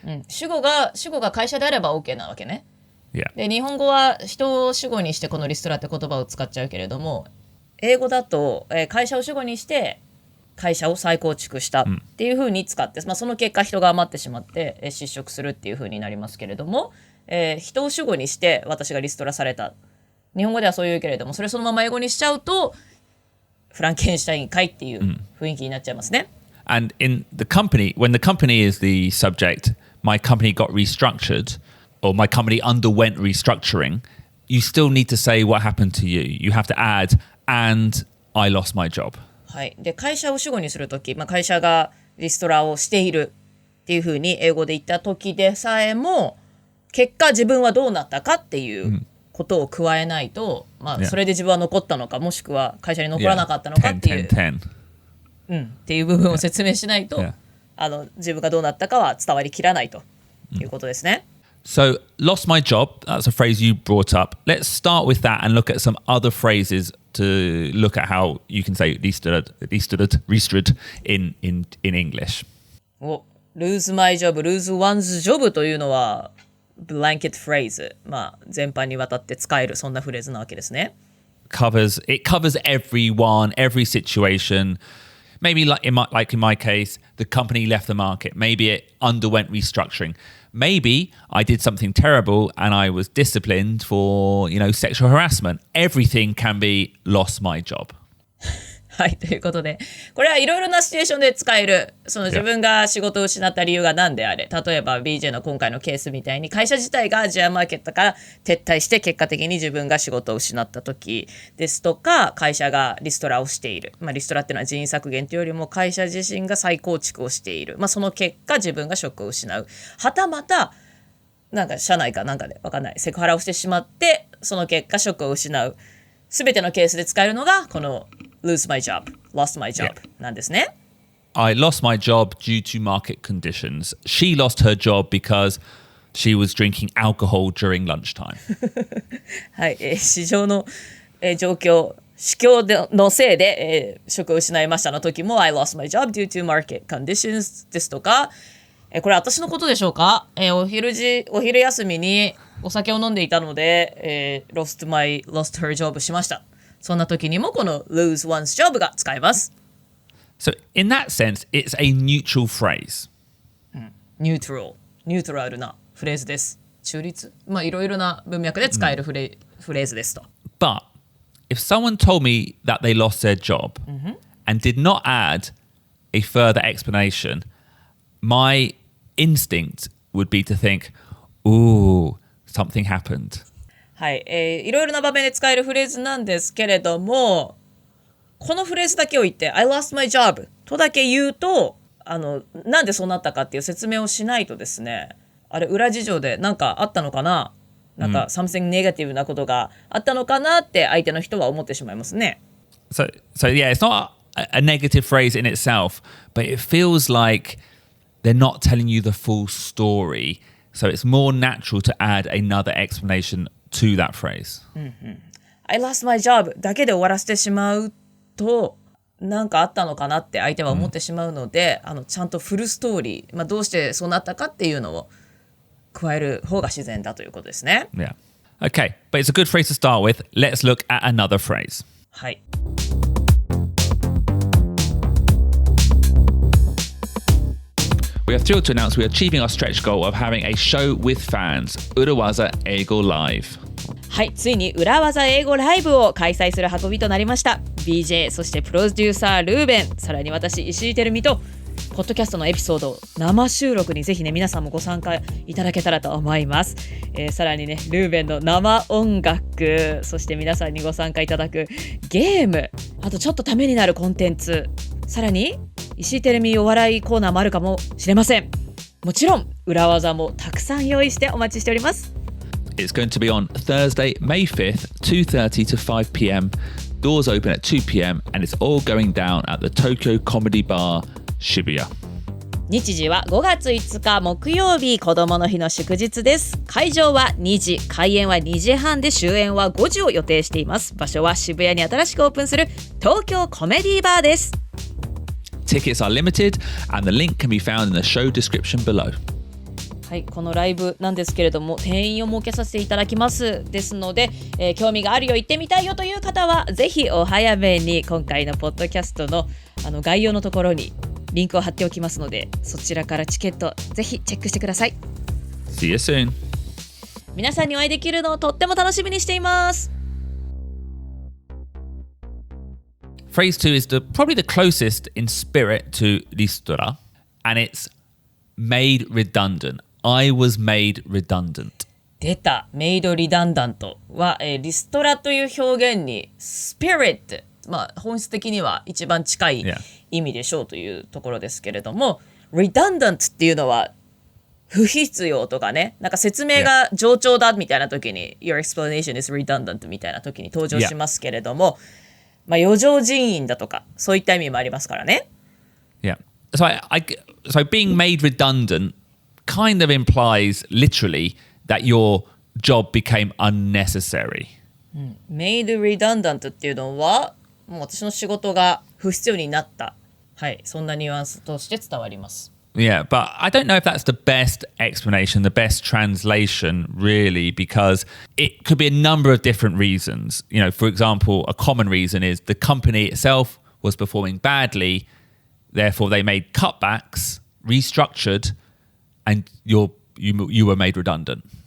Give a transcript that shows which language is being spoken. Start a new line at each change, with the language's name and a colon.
Japanese: 主語が会社であれば OK なわけね。
English: Yeah.
Japanese: で日本語は人を主語にしてこのリストラって言葉を使っちゃうけれども、英語だと会社を主語にして会社を再構築したっていう風に使って、その結果人が余ってしまって失職するっていう風になりますけれども、人を主語にして私がリストラされた、日本語ではそう言うけれども、それそのまま英語にしちゃうとフランケンシュタインかいっていう雰囲気になっちゃいますね。
English: And in the company, when the company is the subject, my company got restructured or my company underwent restructuring, you still need to say what happened to you. You have to add, and I lost my job.
Japanese: はい、で会社を主語にするとき、会社がリストラをしているっていうふうに英語で言ったときでさえも、結果自分はどうなったかっていうことを加えないと、それで自分は残ったのか、もしくは会社に残らなかったのかっていう、っていう部分を説明しないと、自分がどうなったかは伝わりきらないということですね。
English: So, lost my job, that's a phrase you brought up. Let's start with that and look at some other phrases to look at how you can say restored in English. lose my job, lose one's job
Japanese: というのは
English: blanket phrase、
Japanese: 全般にわたって使えるそんなフレーズなわけですね。
English: It covers everyone, every situation. Maybe like in my case, the company left the market. Maybe it underwent restructuring. Maybe I did something terrible and I was disciplined for, sexual harassment. Everything can be lost my job.
Japanese: はい、ということで、これはいろいろなシチュエーションで使える、その自分が仕事を失った理由が何であれ、例えば BJ の今回のケースみたいに会社自体がアジアマーケットから撤退して結果的に自分が仕事を失った時ですとか、会社がリストラをしている、リストラっていうのは人員削減というよりも会社自身が再構築をしている、その結果自分が職を失う、はたまた社内かなんかで分かんないセクハラをしてしまってその結果職を失う、すべてのケースで使えるのがこの
English: lose my job, lost my job
Japanese: なんですね。
English: I lost my job due to market conditions. She lost her job because she was drinking alcohol during lunchtime.
Japanese: はい、市場の、状況、市況のせいで、職を失いましたの時も
English: I lost my job due to market conditions
Japanese: ですとか、これ私のことでしょうか、お昼休みにお酒を飲んでいたので、
English: lost her job
Japanese: しました。そんな時にもこの
English: lose one's job
Japanese: が使えます。
English: So in that sense, it's a neutral phrase.
Japanese: ニュートラルなフレーズです。中立、いろいろな文脈で使えるフレーズですと。
English: But if someone told me that they lost their job and did not add a further explanation, my instinct would be to think, ooh, something happened.
Japanese: はい、いろいろな場面で使えるフレーズなんですけれども、このフレーズだけを言って
English: I lost my job
Japanese: とだけ言うと、なんでそうなったかっていう説明をしないとですね、あれ裏事情で何かあったのかな、
English: something negative
Japanese: なことがあったのかなって相手の人は思ってしまいますね。
English: So yeah, it's not a negative phrase in itself, but it feels like they're not telling you the full story. So it's more natural to add another explanation to that phrase. I lost my job
Japanese: だけで終わらせてしまうと、何かあったのかなって相手は思ってしまうので、ちゃんとフルストーリー、どうしてそうなったかっていうのを加える方が自然だということですね。
English: Yeah. Okay, but it's a good phrase to start with. Let's look at another phrase.
Japanese: はい。
English: We are thrilled to announce we are achieving our stretch goal of having a show with fans, 裏技英語 LIVE.
Japanese: はい、ついに裏技英語ライブを開催する運びとなりました。 BJ、 そしてプロデューサールーベン、さらに私石井てるみとポッドキャストのエピソード生収録にぜひね皆さんもご参加いただけたらと思います。さらにねルーベンの生音楽、そして皆さんにご参加いただくゲーム、あとちょっとためになるコンテンツ、さらに石井てるみお笑いコーナーもあるかもしれません。もちろん裏技もたくさん用意してお待ちしております。
English: It's going to be on Thursday, May 5th, 2:30 to 5 p.m. Doors open at 2 p.m. and it's all going down at the Tokyo Comedy Bar, Shibuya.
Japanese: 日時は5月5日木曜日、子どもの日の祝日です。会場は2時、開演は2時半で終演は5時を予定しています。場所は渋谷に新しくオープンする東京コメディバーです。
English: Tickets are limited and the link can be found in the show description below.
Japanese: はい、このライブなんですけれども定員を設けさせていただきますですので、興味があるよ、行ってみたいよという方はぜひお早めに今回のポッドキャストの概要のところにリンクを貼っておきますので、そちらからチケットぜひチェックしてください。
English: See you soon.
Japanese: 皆さんにお会いできるのをとっても楽しみにしています。
English: Phrase 2 is probably the closest in spirit to リストラ and it's made redundant.I was made redundant.
Japanese: 出た。
English: made redundant
Japanese: は、リストラという表現に spirit、本質的には一番近い意味でしょうというところですけれども、redundant っていうのは不必要とかね、なんか説明が冗長だみたいな時に
English: your explanation is redundant
Japanese: みたいな時に登場しますけれども、余剰人員だとかそういった意味もありますからね。
English: Yeah. So being made redundant kind of implies literally that your job became unnecessary. made redundant
Japanese: っていうのはもう私の仕事が不必要になった。はい、そんなニュアンスとして伝わります。
English: Yeah, but I don't know if that's the best explanation, the best translation, really, because it could be a number of different reasons. You know, for example, a common reason is the company itself was performing badly, therefore they made cutbacks, restructured, and you were made redundant.